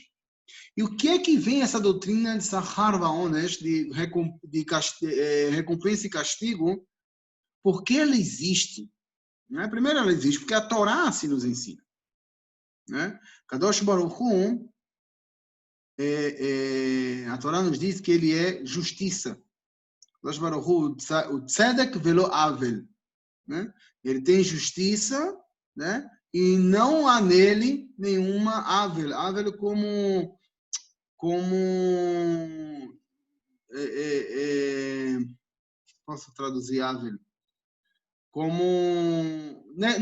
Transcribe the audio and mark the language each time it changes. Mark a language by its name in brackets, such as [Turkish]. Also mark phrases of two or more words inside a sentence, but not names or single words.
[Portuguese] E o que é que vem essa doutrina de [Hebrew] שכר ועונש, [Portuguese] de recompensa e castigo? Por que ela existe? Né? Primeiro, ela existe porque a Torá assim nos ensina. Né? Kadosh Baruch Hu, a Torá nos diz que ele é justiça. [Hebrew] קדוש ברוך הוא, הוא צדק ולא עוול. [Portuguese] Né? Ele tem justiça, né? E não há nele nenhuma avel. Avel como posso traduzir avel? Como né?